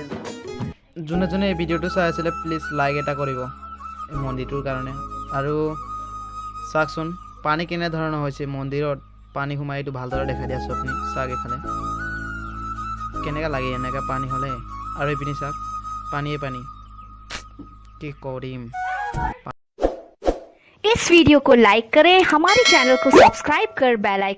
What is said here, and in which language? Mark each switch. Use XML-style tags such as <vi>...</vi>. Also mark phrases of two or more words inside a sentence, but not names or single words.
<as>যোনে যোনে এই ভিডিঅ'টো চাই আছিলে</as> <en>please like</en> <as>এটা কৰিব এই মন্দিৰটোৰ কাৰণে। আৰু চাওকচোন পানী কেনেধৰণৰ হৈছে, মন্দিৰত পানী সোমাই এইটো ভালদৰে দেখাই দি আছোঁ আপুনি চাওক। এইফালে কেনেকুৱা লাগে এনেকৈ পানী হ'লে, আৰু এইপিনি চাওক পানীয়ে পানী। কি কৰিম।</as> <hi>इस वीडियो को लाइक करें, हमारे चैनल को सब्सक्राइब कर</hi> <en>bell icon</en>